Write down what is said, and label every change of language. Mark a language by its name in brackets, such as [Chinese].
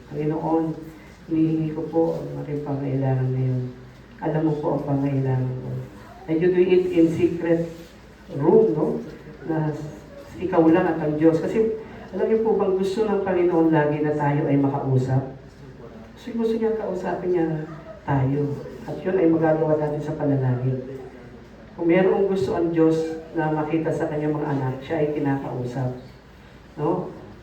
[Filipino] Panginoon, hinihingi ko po ang aking pangailangan ngayon. Alam mo po ang pangailangan ko. [English] And you do it in secret room, no? [Filipino] Na ikaw lang at ang Diyos. Kasi alam niyo po bang gusto ng Panginoon lagi na tayo ay makausap? Kasi gusto niya kausapin niya tayo. At yun ay magagawa natin sa panalangin. Kung mayroong gusto ang Diyos na makita sa kanyang mga anak, siya ay kinakausap. No?